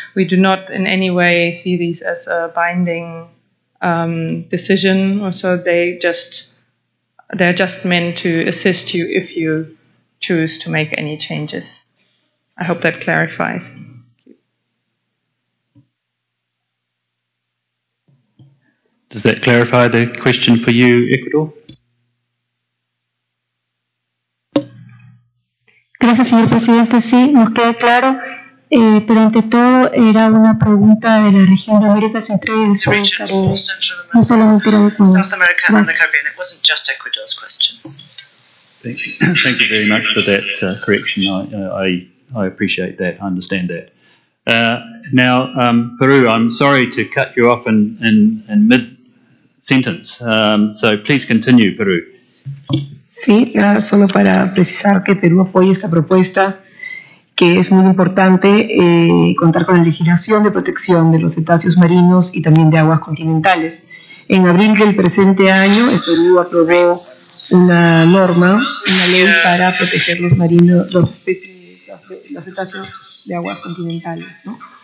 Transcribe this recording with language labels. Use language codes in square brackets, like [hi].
[en] We do not in any way see these as a binding decision, or so they're just meant to assist you if you choose to make any changes. I hope that clarifies. Does that clarify the question for you, Ecuador? [es] Gracias, señor presidente. Sí, nos queda claro, pero ante todo era una pregunta de la región de América Central y del Sur del Caribe. No solamente era de Ecuador. [en] South America and the Caribbean. It wasn't just Ecuador's question. Thank you. Thank you very much for that correction. I appreciate that. I understand that. Now, Peru, I'm sorry to cut you off in mid-sentence, so please continue, Peru. [es] Sí, nada, solo para precisar que Perú apoya esta propuesta, que es muy importante contar con la legislación de protección de los cetáceos marinos y también de aguas continentales. En abril del presente año, el Perú aprobó una norma, una ley para proteger los marinos, los cetáceos de aguas continentales, ¿no?